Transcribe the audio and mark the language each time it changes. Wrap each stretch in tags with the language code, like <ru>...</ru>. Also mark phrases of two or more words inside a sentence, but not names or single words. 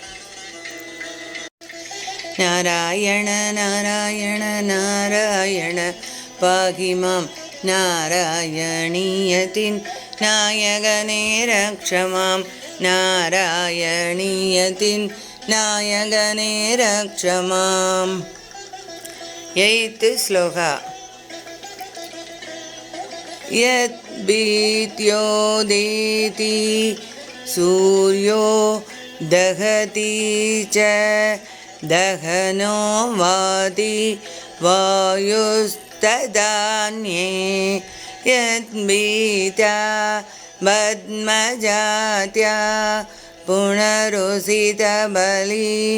<ta>நாராயண நாராயண நாராயண பாகிமாம் நாராயணீயதின் நாயகனே ரக்ஷமாம் நாராயணீயதின் நாயகனே ரக்ஷமாம்.</ta> <sa>8th श्लोका यद्भीत्योदेति सूर्यो दहति च दहनो वाति वायुस्तदान्ये यद्भीता पद्मजात्या पुनरुसितबली</sa>